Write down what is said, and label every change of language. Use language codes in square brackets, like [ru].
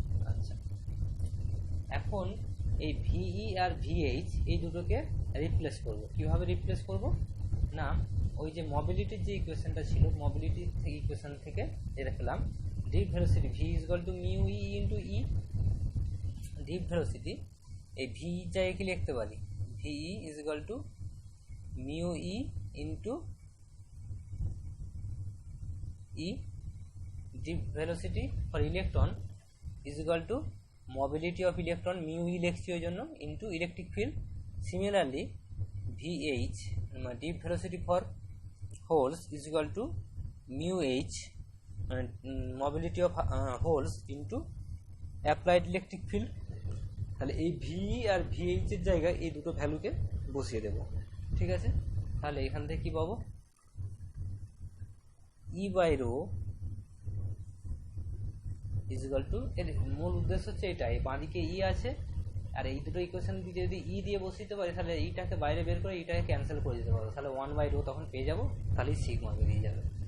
[bn] আচ্ছা এখন এই ভিই আর ভিএইচ এই দুটোকে রিপ্লেস করব, কীভাবে রিপ্লেস করব না, ওই যে মোবিলিটির যে ইকুয়েশনটা ছিল মোবিলিটির থেকে ইকুয়েশন থেকে যেটা পেলাম [en] deep velocity V is equal to mu e into E, [bn] deep velocity এই ভি জায়গায় কি লিখতে পারি [en] VE is equal to mu e into E, deep velocity for electron is equal to mobility of electron mu e [bn] লিখছি ওই জন্য [en] Into electric field. Similarly VH deep velocity for holes is equal to mu h mobility of holes into applied electric field, [bn] তাহলে এই VE আর VH এর জায়গায় এই দুটো ভ্যালুকে বসিয়ে দেব, ঠিক আছে। তাহলে এখান থেকে কি পাবো [en] E by rho is equal to, [bn] এর মূল উদ্দেশ্য হচ্ছে এটাই, বাঁদিকে ই আছে আর এই দুটো ইকুয়েশন দিয়ে যদি ই দিয়ে বসিতে পারি তাহলে এইটাকে বাইরে বের করে এইটাকে ক্যান্সেল করে দিতে পারবো, তাহলে 1 বাই রো তখন পেয়ে যাবো, তাহলেই সিগমা বেরিয়ে যাবে।